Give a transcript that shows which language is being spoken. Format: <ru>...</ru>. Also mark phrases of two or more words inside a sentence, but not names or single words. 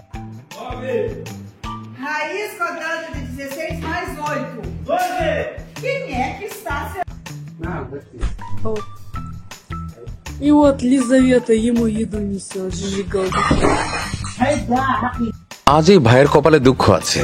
<pt>Raiz quadrada de 16 mais 8. 12. Quem é que está se...</pt> <ru>И вот Лизавета ему еду несет, зажигалку.</ru> <bn>আজ এই ভাইয়ের কপালে দুঃখ আছে।</bn>